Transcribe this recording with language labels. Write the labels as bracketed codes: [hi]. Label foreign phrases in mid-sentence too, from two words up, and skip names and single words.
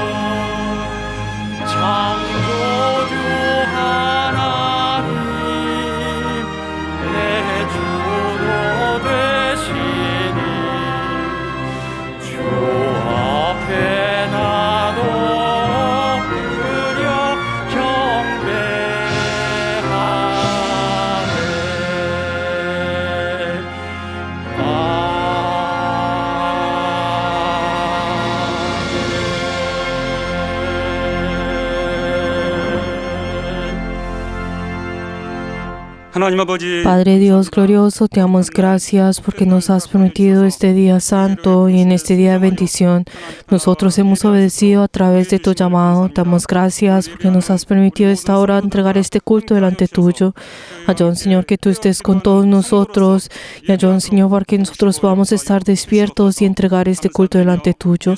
[ko] 창조주 하나님 내 주도 되시니 주 앞에 나도 엎드려 경배하네. 하나님 아버지 [es] Padre Dios glorioso, te damos gracias porque nos has permitido este día santo y en este día de bendición. Nosotros hemos obedecido a través de tu llamado. Te damos gracias porque nos has permitido esta hora entregar este culto delante tuyo. Ayúdanos, Señor, que tú estés con todos nosotros y ayúdanos, Señor, para que nosotros podamos estar despiertos y entregar este culto delante tuyo.